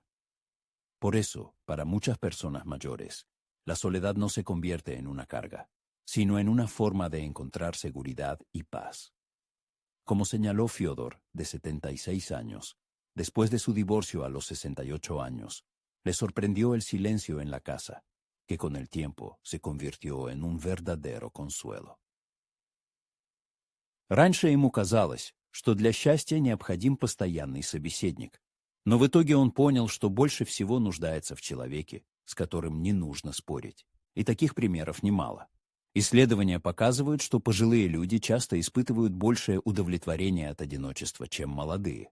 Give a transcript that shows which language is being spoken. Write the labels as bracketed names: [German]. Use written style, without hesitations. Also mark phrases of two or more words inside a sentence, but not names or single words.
[Spanish] Por eso, para muchas personas mayores, la soledad no se convierte en una carga, sino en una forma de encontrar seguridad y paz. Como señaló Fyodor, de 76 años, después de su divorcio a los 68 años, le sorprendió el silencio en la casa, que con el tiempo se convirtió en un verdadero consuelo. [Russian] Раньше ему казалось, что для счастья необходим постоянный собеседник, но в итоге он понял, что больше всего нуждается в человеке, с которым не нужно спорить. И таких примеров немало. Исследования показывают, что пожилые люди часто испытывают большее удовлетворение от одиночества, чем молодые.